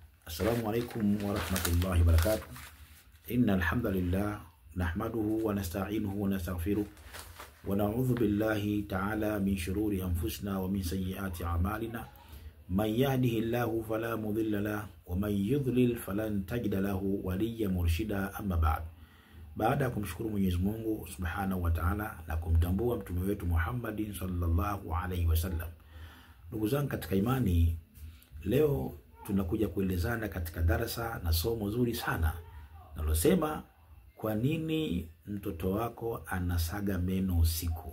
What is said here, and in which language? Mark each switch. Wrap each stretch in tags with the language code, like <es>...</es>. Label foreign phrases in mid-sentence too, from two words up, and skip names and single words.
<ar>السلام عليكم ورحمة الله وبركاته. إن الحمد لله نحمده ونستعينه ونستغفره ونعوذ بالله تعالى من شرور أنفسنا ومن سيئات أعمالنا. من يهده الله فلا مضل له ومن يضلل فلن تجد له وليا مرشدا.</ar> <sw>أما baada ya kumshukuru Mwenyezi Mungu</sw> <ar>سبحانه وتعالى</ar> <sw>na kumtambua mtume wetu Muhammad</sw> <ar>صلى الله عليه وسلم,</ar> <sw>ndugu zangu katika imani, leo tunakuja kuelezana katika darasa na somo zuri sana nalosema kwa nini mtoto wako anasaga meno usiku.</sw>